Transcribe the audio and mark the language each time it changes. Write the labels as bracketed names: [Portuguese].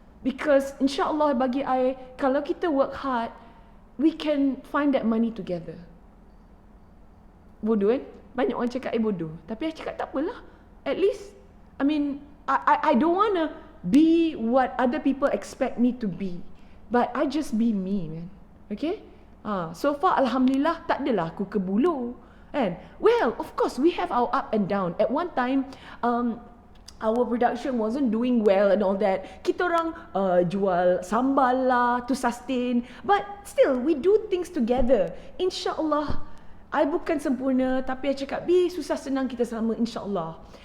[English] Because [Malay] insyaAllah bagi I, kalau kita [English] work hard, we can find that money together. [Malay] Bodoh kan? Banyak orang cakap bodoh. Tapi I cakap tak apalah. [English] At least, I mean, I don't want to be what other people expect me to be. But I just be me, man. Okay? So far, [Malay] alhamdulillah, tak adalah aku ke bulu. [English] And well, of course, we have our up and down. At one time, our production wasn't doing well and all that. [Malay] Kita orang jual sambal lah [English] to sustain. But still, we do things together. [Malay] InsyaAllah, I bukan sempurna, tapi I cakap, susah senang kita sama, insyaAllah.